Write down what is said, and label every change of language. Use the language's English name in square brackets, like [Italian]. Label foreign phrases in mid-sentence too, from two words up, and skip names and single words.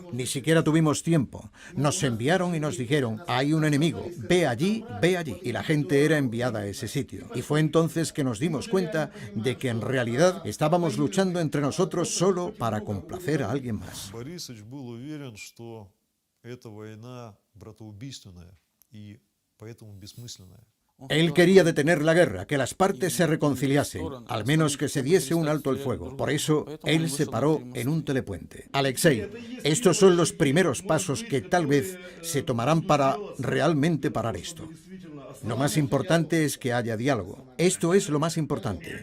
[Spanish] Ni siquiera tuvimos tiempo. Nos enviaron y nos dijeron, hay un enemigo, ve allí, ve allí. Y la gente era enviada a ese sitio. Y fue entonces que nos dimos cuenta de que en realidad estábamos luchando entre nosotros solo para complacer a alguien más. [Russian] эта война братоубийственная и поэтому бессмысленная. [Spanish] Él quería detener la guerra, que las partes se reconciliasen, al menos que se diese un alto el fuego. Por eso, él se paró en un telepuente. Alexei, estos son los primeros pasos que tal vez se tomarán para realmente parar esto. Lo más importante es que haya diálogo. Esto es lo más importante.